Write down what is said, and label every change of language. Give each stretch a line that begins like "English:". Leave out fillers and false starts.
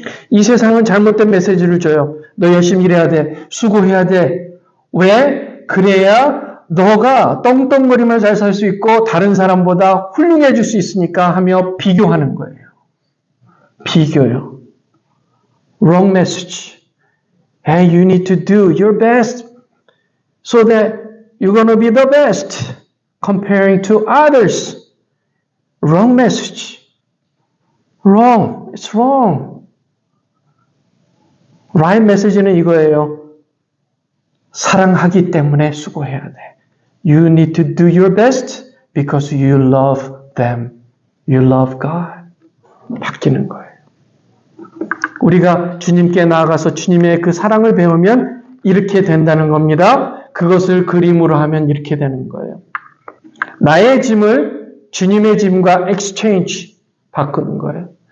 Korean: 이 세상은 잘못된 메시지를 줘요. 너 열심히 일해야 돼. 수고해야 돼. 왜? 그래야 너가 떵떵거리며 잘 살 수 있고 다른 사람보다 훌륭해질 수 있으니까 하며 비교하는 거예요.
English: 비교요. Wrong message. Hey, you need to do your best so that you're going to be the best comparing to others. Wrong message. Wrong. It's wrong. Right message
Korean: 는 이거예요. 사랑하기 때문에 수고해야 돼.
English: You need to do your best because you love them. You love God.
Korean: 바뀌는 거예요. 우리가 주님께 나아가서 주님의 그 사랑을 배우면 이렇게 된다는 겁니다. 그것을 그림으로 하면 이렇게 되는 거예요. 나의 짐을 주님의 짐과 exchange 바꾸는 거예요.